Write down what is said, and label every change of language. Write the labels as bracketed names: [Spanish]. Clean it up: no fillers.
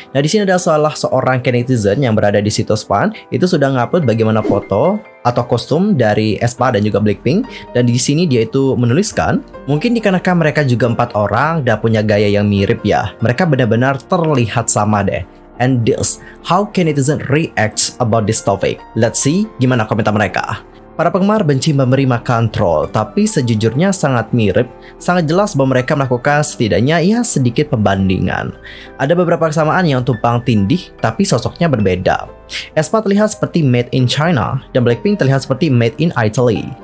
[Indonesian] Nah di sini ada salah seorang netizen yang berada di situs Fan itu sudah ngupload bagaimana foto atau kostum dari aespa dan juga Blackpink, dan di sini dia itu menuliskan mungkin dikarenakan mereka juga 4 orang dan punya gaya yang mirip ya, mereka benar-benar terlihat sama deh. [English] And this, how can netizen react about this topic? Let's see [Indonesian] gimana komentar mereka. Para penggemar benci memberi makan troll, tapi sejujurnya sangat mirip, sangat jelas bahwa mereka melakukan setidaknya ya sedikit pembandingan. Ada beberapa kesamaan yang tumpang tindih, tapi sosoknya berbeda. aespa terlihat seperti [English] made in China, [Indonesian] dan Blackpink terlihat seperti [English] made in Italy.